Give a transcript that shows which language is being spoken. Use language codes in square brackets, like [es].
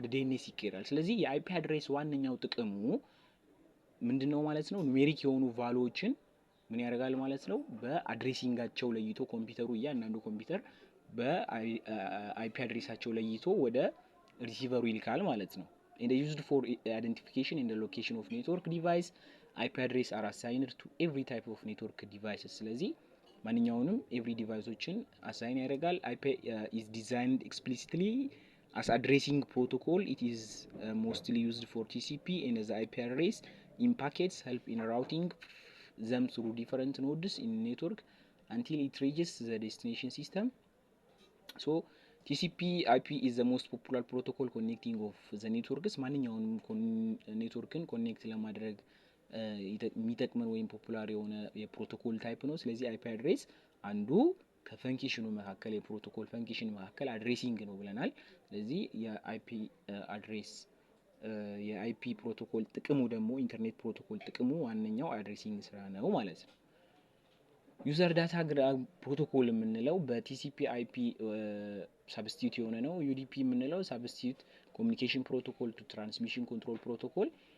[am] ወደ ዲኤንኤስ ይቀየራል። ስለዚህ የአይፒ አድሬስ ዋነኛው ጥቅሙ ምንድነው ማለት ነው? ኑሜሪክ የሆኑ ቫልዩዎችን ምን ያደርጋል ማለት ነው? በአድሬሲንጋቸው ለይቶ ኮምፒውተሩ እያንዳንዱ ኮምፒውተር በአይፒ አድሬሳቸው ለይቶ ወደ ሪሲቨሩ ይልካል ማለት ነው። [en] and used for identification and the location of network device. IP address are assigned to every type of network devices. [am] ስለዚህ ማንኛውንም [en] every device [am] ዎችን [en] assign [am] ያደርጋል። [en] IP is designed explicitly as addressing protocol. It is mostly used for TCP and as IP address in packets help in routing them through different nodes in network until it reaches the destination system. So TCP IP is the most popular protocol connecting of the networks. [am] ማንኛውንም ኔትወርክን ኮኔክት ለማድረግ የሚጠቅመን ወይም ፖፑላር የሆነ የፕሮቶኮል ታይፕ ነው። ስለዚህ IP አድሬስ አንዱ ከፈንክሽኑ መካከል የፕሮቶኮል ፈንክሽን መካከል አድሬሲንግ ነው ብለናል። ስለዚህ የአይፒ አድሬስ የአይፒ ፕሮቶኮል ጥቅሙ ደግሞ ኢንተርኔት ፕሮቶኮል ጥቅሙ ዋነኛው አድሬሲንግ ስራ ነው ማለት ነው። ዩዘር ዳታ ፕሮቶኮል የምንለው በቲሲፒ አይፒ ሳብስቲቱት የሆነ ነው። ዩዲፒ የምንለው ሳብስቲቱት ኮሚኒኬሽን ፕሮቶኮል ቱ ትራንስሚሽን ኮንትሮል ፕሮቶኮል